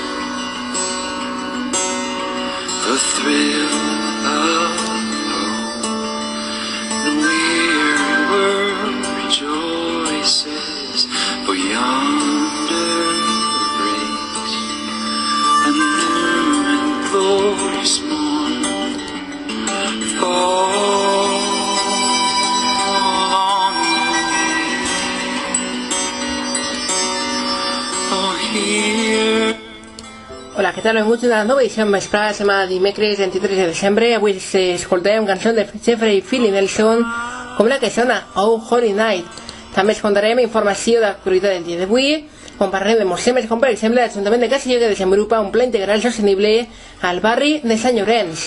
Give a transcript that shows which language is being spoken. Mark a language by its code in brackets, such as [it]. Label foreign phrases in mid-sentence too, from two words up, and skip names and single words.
[en] The thrill of hope, the weary world rejoices, for yonder breaks a new and glorious morn. Fall on me, oh here. [ca] Hola, què tal? Benvinguts a una nova edició vesprada de setmana dimecres 23 de desembre. Avui escoltarem cançons de Jeffrey Philly Nelson com la que sona Oh Holy Night. També escoltarem informació d'actualitat del dia d'avui, on parlarem de molts temes com per exemple l'Ajuntament de Castelló, que desenvolupa un pla integral sostenible al barri de Sant Llorenç.